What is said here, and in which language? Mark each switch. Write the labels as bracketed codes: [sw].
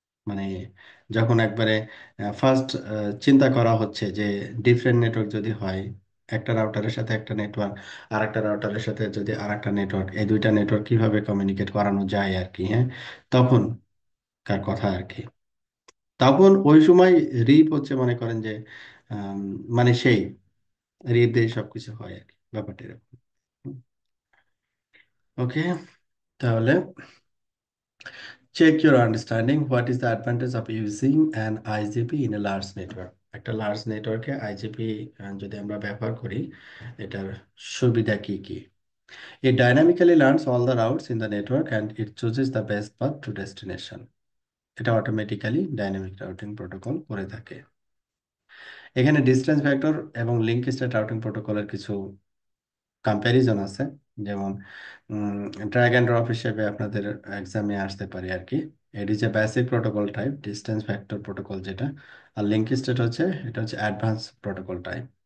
[bn] মানে যখন একবারে ফার্স্ট চিন্তা করা হচ্ছে যে ডিফারেন্ট নেটওয়ার্ক যদি হয়, একটা রাউটারের সাথে একটা নেটওয়ার্ক, আর একটা রাউটারের সাথে যদি আর একটা নেটওয়ার্ক, এই দুইটা নেটওয়ার্ক কিভাবে কমিউনিকেট করানো যায় আর কি, হ্যাঁ, তখন কার কথা আর কি। তখন ওই সময় রিপ হচ্ছে, মনে করেন যে আম, মানে সেই রিপ দিয়ে সবকিছু হয় আর কি, ব্যাপারটা এরকম। [en] okay, [bn] তাহলে [en] check your understanding. What is the advantage of using an IGP in a large network? [bn] একটা লার্জ নেটওয়ার্কে আইজিপি যদি আমরা ব্যবহার করি, এটার সুবিধা কি কি? [en] It dynamically learns all the routes in the network and it chooses the best path to destination. [bn] এটা অটোমেটিক্যালি ডাইনামিক রাউটিং প্রোটোকল করে থাকে। এখানে ডিসটেন্স ভেক্টর এবং লিঙ্ক স্টেট রাউটিং প্রোটোকলের কিছু কম্প্যারিজন আছে, যেমন ড্র্যাগ অ্যান্ড ড্রপ হিসেবে আপনাদের এক্সামে আসতে পারে আর কি। এটি যে basic protocol type, distance vector protocol যেটা, আর লিঙ্ক স্টেট হচ্ছে, এটা হচ্ছে অ্যাডভান্স প্রোটোকল টাইপ।